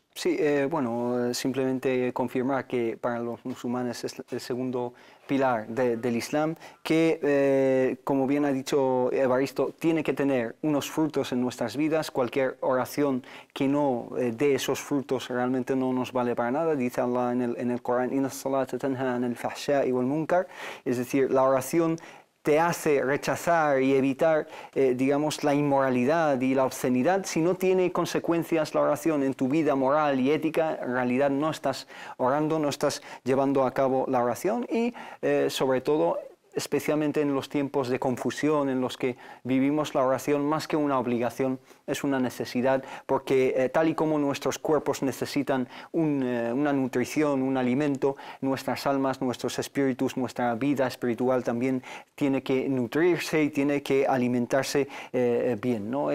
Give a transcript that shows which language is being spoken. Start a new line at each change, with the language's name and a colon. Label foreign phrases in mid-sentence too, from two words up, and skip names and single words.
Spanish: Sí, bueno, simplemente confirmar que para los musulmanes es el segundo pilar del Islam, que, como bien ha dicho Evaristo, tiene que tener unos frutos en nuestras vidas. Cualquier oración que no dé esos frutos realmente no nos vale para nada. Dice Allah en el Corán,
Arabic: إن الصلاة تنهى عن الفحشاء والمنكر,
Spanish: es decir, la oración te hace rechazar y evitar, digamos, la inmoralidad y la obscenidad. Si no tiene consecuencias la oración en tu vida moral y ética, en realidad no estás orando, no estás llevando a cabo la oración. Y sobre todo, especialmente en los tiempos de confusión en los que vivimos, la oración, más que una obligación, es una necesidad, porque tal y como nuestros cuerpos necesitan una nutrición, un alimento, nuestras almas, nuestros espíritus, nuestra vida espiritual también tiene que nutrirse y tiene que alimentarse bien, ¿no?